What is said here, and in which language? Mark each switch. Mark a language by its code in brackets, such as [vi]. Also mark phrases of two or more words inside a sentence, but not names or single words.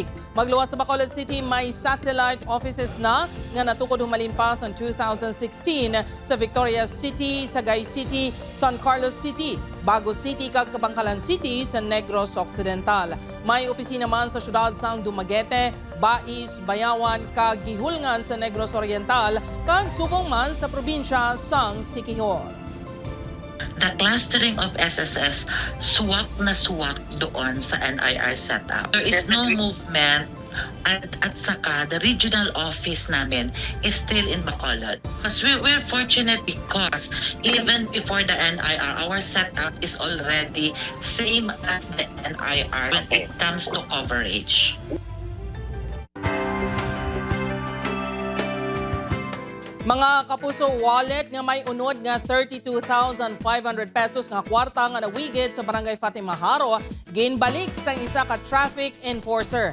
[hil] Magluwas sa Bacolod City may satellite offices na nga natukod humalimpas ang 2016 sa Victoria City, Sagay City, San Carlos City, Bago City kag Kabangkalan City sa Negros Occidental. May opisina man sa syudad sang Dumaguete, Bais, Bayawan kag Gihulngan sa Negros Oriental kag subong man sa probinsya sang Siquijor. [en] The clustering of SSS, [tl] swak na swak doon sa NIR setup. [en] There is no movement [tl] at saka [en] the regional office namin is still in Bacolod. Because we're fortunate because even before the NIR, our setup is already same as the NIR when it comes to coverage. [hil] Mga kapuso, wallet nga may unod nga 32,500 pesos nga kwarta nga nawigid sa Barangay Fatima Haro, ginbalik sa isa ka traffic enforcer.